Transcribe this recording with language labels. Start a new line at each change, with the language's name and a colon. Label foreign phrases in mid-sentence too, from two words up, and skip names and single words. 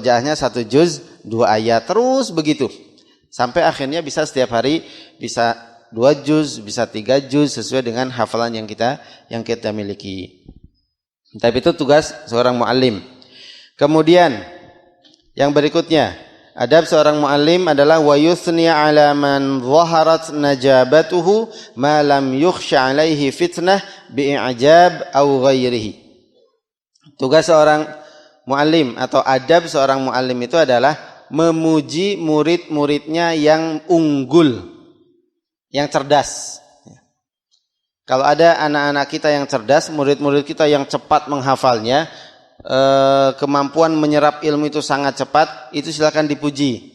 Indonesian: Murojaahnya 1 juz 2 ayat, terus begitu. Sampai akhirnya bisa setiap hari bisa 2 juz, bisa 3 juz sesuai dengan hafalan yang kita miliki. Tapi itu tugas seorang muallim. Kemudian yang berikutnya, adab seorang muallim adalah
Arabic: ويثني على من ظهرت نجابته ما لم يخش عليه فتنة بإعجاب أو غيره.
Indonesian: Tugas seorang muallim atau adab seorang muallim itu adalah memuji murid-muridnya yang unggul, yang cerdas. Kalau ada anak-anak kita yang cerdas, murid-murid kita yang cepat menghafalnya, kemampuan menyerap ilmu itu sangat cepat, itu silakan dipuji.